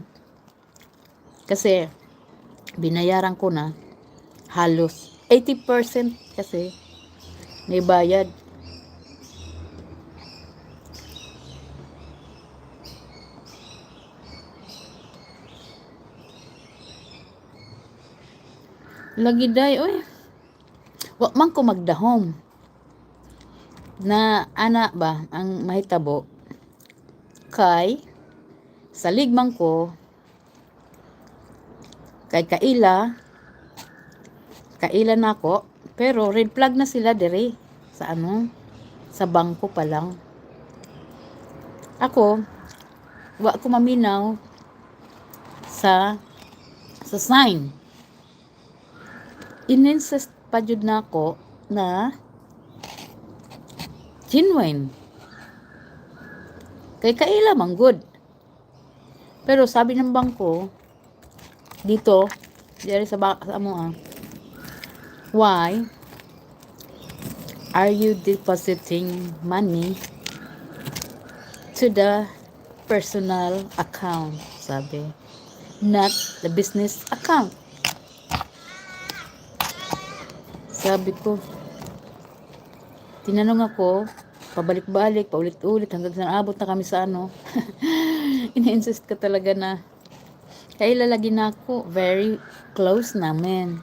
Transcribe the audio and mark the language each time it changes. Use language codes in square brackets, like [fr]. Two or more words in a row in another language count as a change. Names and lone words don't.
[tl] Kasi binayaran ko na halos 80% kasi may bayad. [ceb] Lagi day, oy. Wa man ko magdahom. Na ana ba ang mahitabo kay salig man ko kay kaila nako pero [en] red flag [ceb] na sila dire sa sa bangko pa lang. Ako wa ko maminaw sa sign. Ininsist pa jud nako na genuine. Kay kaila man good. [tl] Pero sabi ng bangko dito, [ceb] diri sa amo [en] why are you depositing money to the personal account? Sabi, not the business account. [tl] Sabi ko, tinanong ako, pabalik-balik, paulit-ulit, hanggang sa naabot na kami sa Ini-insist ka talaga na kailalagi na ako, [en] very close [tl] namin.